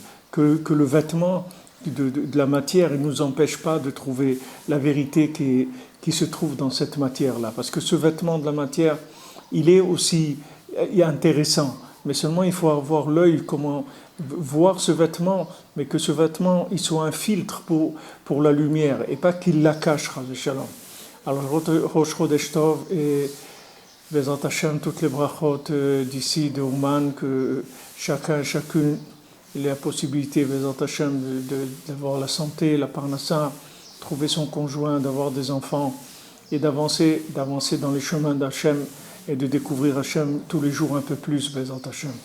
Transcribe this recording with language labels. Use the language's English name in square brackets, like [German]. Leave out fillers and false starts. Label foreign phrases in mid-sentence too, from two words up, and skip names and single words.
[French] Que le vêtement de la matière ne nous empêche pas de trouver la vérité qui se trouve dans cette matière-là. Parce que ce vêtement de la matière, il est intéressant. Mais seulement il faut avoir l'œil, comment voir ce vêtement, mais que ce vêtement, il soit un filtre pour la lumière, et pas qu'il la cache, [Hebrew] חס ושלום. Alors, ראש חודש טוב et בעזרת השם, [French] toutes les brachot d'ici, de Ouman, que chacune ait la possibilité, [Hebrew] בעזרת השם, [French] d'avoir la santé, la parnassa, trouver son conjoint, d'avoir des enfants, et d'avancer dans les chemins d'Hachem, et de découvrir Hachem tous les jours un peu plus, [Hebrew] בעזרת השם.